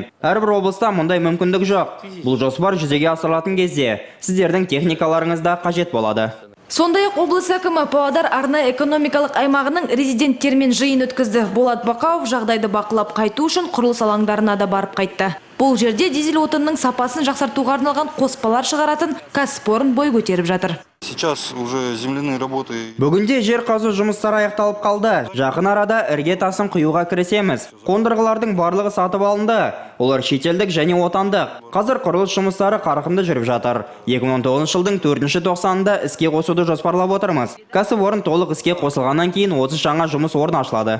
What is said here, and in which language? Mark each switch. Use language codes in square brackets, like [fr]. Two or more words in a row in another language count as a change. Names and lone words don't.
[kk] Әрбір облыста мұндай мүмкіндік жоқ. Бұл жоспар жүзеге асырылатын кезде сіздердің техникаларыңыз да қажет болады. Сондай-ақ облыс әкімі Павлодар арнайы экономикалық аймағының резиденттермен жиын өткізді. Болат Бақауов жағдайды бақылап қайту үшін құрылыс алаңдарына да барып қайтты. Бұл жерде дизель отынның сапасын жақсартуға арналған қоспалар шығаратын кәсіпорын бой көтеріп жатыр. [ru] Сейчас уже земляные работы. [kk] Бүгінде жер қазу жұмыстары аяқталып қалды. Жақын арада ірге тасын құюға кірісеміз. Қондырғылардың барлығы сатып алынды. Олар шетелдік және отандық. Қазір құрылыс жұмыстары қарқынды жүріп жатыр. 2019 жылдың 4-ші тоқсанында іске қосуды жоспарлап отырмыз. Кәсіпорын толық іске қосылғаннан кейін 30 жаңа жұмыс орны ашылады.